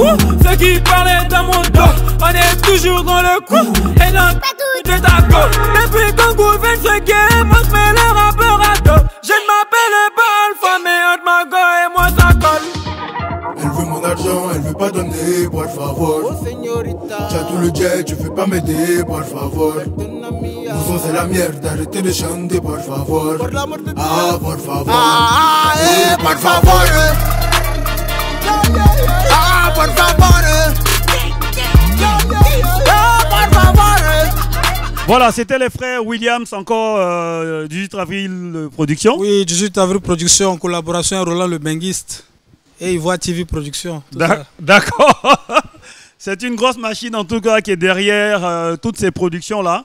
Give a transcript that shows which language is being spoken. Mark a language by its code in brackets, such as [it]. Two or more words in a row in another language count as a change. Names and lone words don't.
[fr] Ceux qui parlaient dans mon dos. On est toujours dans le coup. Et dans de ta gueule. Depuis qu'on gouverne ce game, on se met les rappeurs à dos. Je ne m'appelle pas Alpha, mais entre ma gueule et moi ça colle. Elle veut mon argent, elle veut pas donner, [es] por favor. [fr] J'ai tout le jet, tu veux pas m'aider, [es] por favor. [fr] Nous c'est la merde, arrêtez de chanter, [es] por favor. Ah, por favor. Por favor. Ah, por favor. [fr] Voilà, c'était les frères Williams, encore 18 avril production. Oui, 18 avril production en collaboration avec Roland le Benguiste et Ivoire TV production. D'accord. C'est une grosse machine en tout cas qui est derrière toutes ces productions-là.